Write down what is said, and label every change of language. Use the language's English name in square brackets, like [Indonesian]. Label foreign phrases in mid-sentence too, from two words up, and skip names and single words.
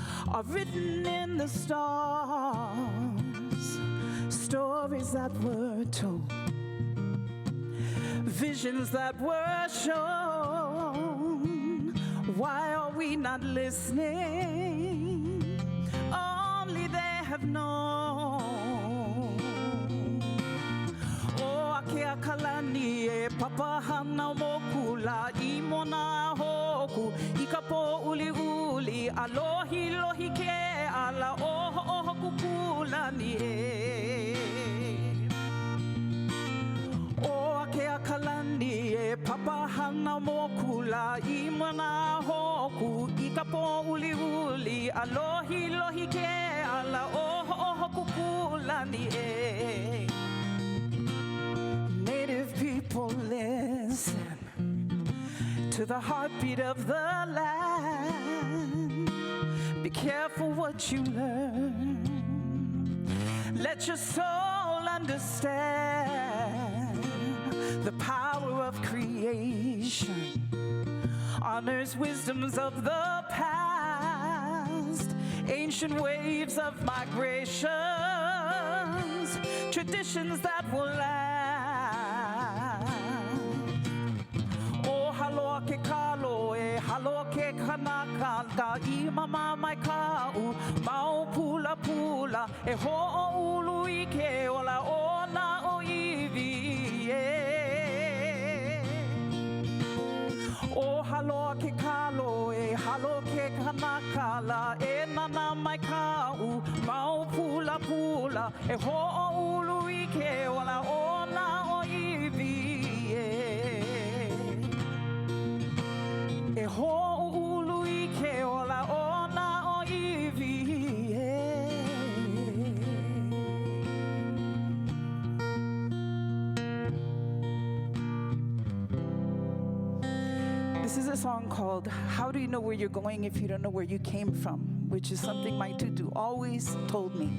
[English] are written in the stars, stories that were told, visions that were shown. Why are we not listening? Only they have known. [Hawaiian] O akea kalani e papahana mokula imona hoku ikapo uli uli alohi lohi ke ala oho oho kukulani e. O akea kalani e papahana mokula imona hoku ikapo uli uli alohi lohi ke ala oho oho kukulani e. [English] Native people, listen to the heartbeat of the land. Be careful what you learn. Let your soul understand the power of creation. Honors wisdoms of the past, ancient waves of migrations, traditions that will last. [Hawaiian] Oh, halo ke kalo e halo ke kanaka ka imama mai kau mau pula pula e ho ulu ike ola ona o ivi e. O halo ke kalo e halo ke kanakala e nana mai kau mau pula pula e ho ulu ike ola ona o ivi e ho ulu ike ola ona o ivi [English] This is a song called How Do You Know Where You're Going If You Don't Know Where You Came From, which is something my tutu always told me.